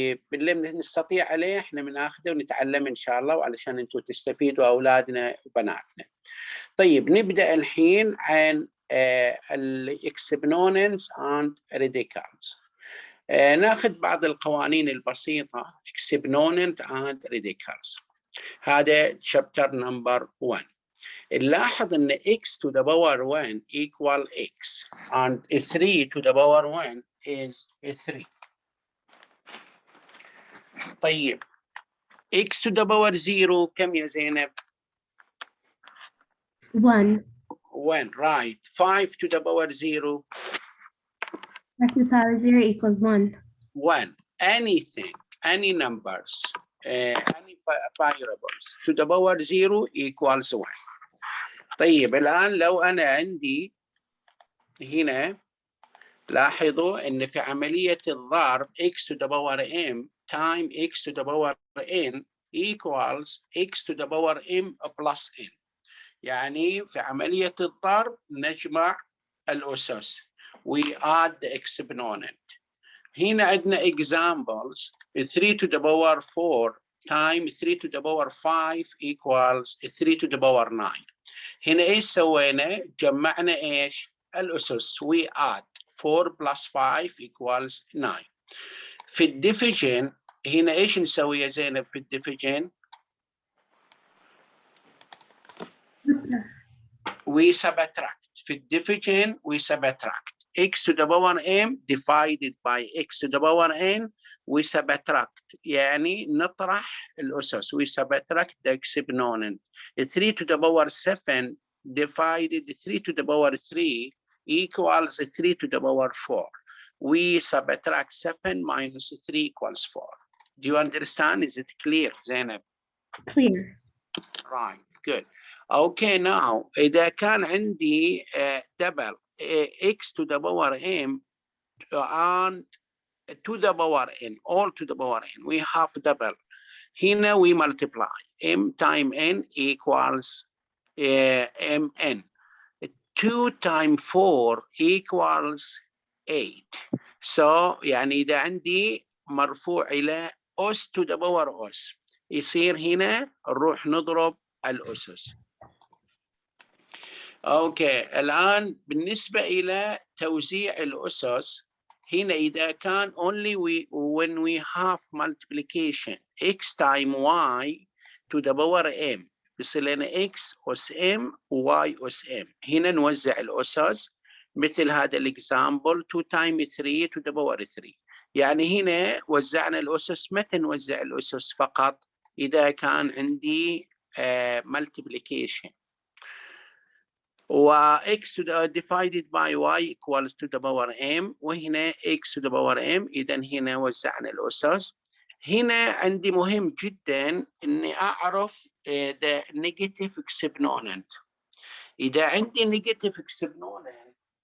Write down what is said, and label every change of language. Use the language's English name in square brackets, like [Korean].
[Arabic] باللي نستطيع عليه احنا بناخذه ونتعلم إن شاء الله، وعلشان أنتم تستفيدوا أولادنا وبناتنا. طيب نبدأ الحين عن [English] exponents and radicals. [Arabic] ناخذ بعض القوانين البسيطة [English] exponent and radicals. هذا chapter number 1. [Arabic] نلاحظ أن [English] x to the power 1 equal x and 3 to the power 1 is 3. طيب x to the power 0 [Arabic] كم يا زينب؟ [English] 1. 1, right. 5 to the power 0. 5 to the power 0 equals 1. 1. Anything, any numbers, any variables to the power 0 equals 1. [Arabic] طيب الآن لو أنا عندي هنا، لاحظوا أن في عملية الضرب [English] x to the power m time x to the power n equals x to the power m plus n. [Arabic] يعني في عملية الضرب نجمع الأسس. [English] We add the exponent. [Arabic] هنا عندنا [English] examples 3 to the power 4 times 3 to the power 5 equals 3 to the power 9. [Arabic] هنا إيش سوينا؟ جمعنا إيش؟ الأسس. [English] We add 4 plus 5 equals 9. [Arabic] في الديفيجن هنا إيش نسوي يا زينب في الديفيجن؟ [English] We subtract. [Arabic] في الديفيجن [English] we subtract. x to the power m divided by x to the power n we subtract. [Arabic] يعني نطرح الأسس. [English] We subtract the exponent. 3 to the power 7 divided 3 to the power 3 equals 3 to the power 4. We subtract 7 minus 3 equals 4. Do you understand? Is it clear, Zainab? Clear. Right, good. Okay, now [Arabic] إذا كان عندي [English] double x to the power m and to the power n, all to the power n, we have double. Here we multiply. M times n equals mn. 2 times 4 equals 8. [Arabic] So يعني إذا عندي مرفوع إلى أس [English] to the power [Arabic] أس، يصير هنا نروح نضرب الأسس. أوكي، الآن بالنسبة إلى توزيع الأسس، هنا إذا كان [English] only when we have multiplication x times y to the power m [Arabic] بيصير لنا x أس m y أس m. هنا نوزع الأسس مثل هذا الإكزامبل [English] 2 times 3 to the power 3. [Arabic] يعني هنا وزعنا الأسس. متى نوزع الأسس؟ فقط إذا كان عندي multiplication. [English] و x divided by y equals to the power m، وهنا x to the power m. [Arabic] إذا هنا وزعنا الأسس. هنا عندي مهم جدا إني أعرف the negative exponent. إذا عندي negative exponent